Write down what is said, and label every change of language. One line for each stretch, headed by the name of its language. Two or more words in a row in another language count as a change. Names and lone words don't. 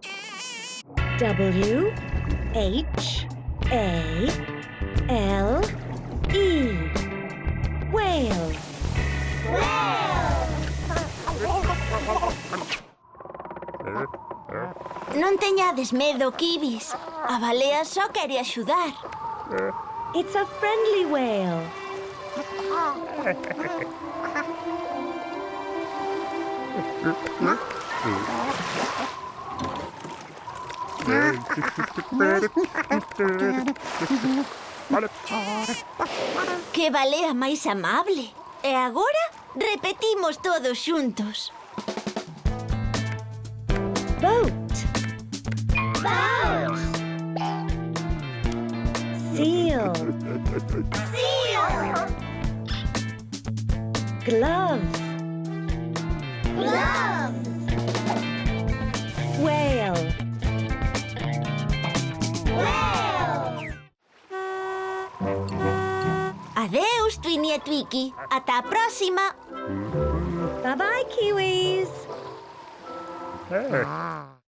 English: W-H-A-L-E. Whale.
Galician: Non teñades medo, Kibis. A balea só quere axudar.
English: It's a friendly whale.
Galician: Que balea máis amable. E agora repetimos todos xuntos.
English: Boat. Boat! Seal. Seal! Gloves. Gloves! Whale. Whale!
Galician: Adeus, Twini e Twiki. Ata a próxima.
English: Bye-bye, Kiwis.